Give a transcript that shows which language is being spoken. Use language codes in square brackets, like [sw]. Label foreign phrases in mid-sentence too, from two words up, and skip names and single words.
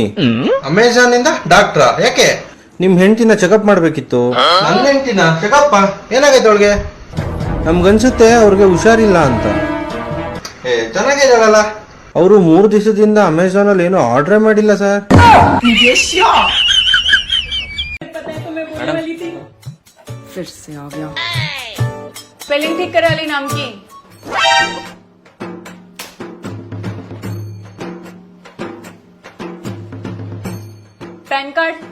[kn] ಅಮೆಜಾನ್ ಇಂದ ಡಾಕ್ಟ್ರಾ? ಯಾಕೆ? ನಿಮ್ ಹೆಂಡತಿನ ಚೆಕಪ್ ಮಾಡ್ಬೇಕಿತ್ತು. ನನ್ನ ಹೆಂಡತಿನ ಚೆಕಪ್? ಏನಾಗೈತೆ ಅವಳಿಗೆ? ನಮ್ಗನ್ಸುತ್ತೆ ಅವ್ರಿಗೆ ಹುಷಾರಿಲ್ಲ ಅಂತ. ಚೆನ್ನಾಗಿದ್ದಾಳಲ್ಲ. ಅವರು 3 ದಿವಸದಿಂದ ಅಮೆಜಾನ್ ಅಲ್ಲಿ ಏನೋ ಆರ್ಡರ್ ಮಾಡಿಲ್ಲ ಸರ್. [hi] फिर से आ गया. स्पेलिंग ठीक करे वाली नाम की. [en] PAN card.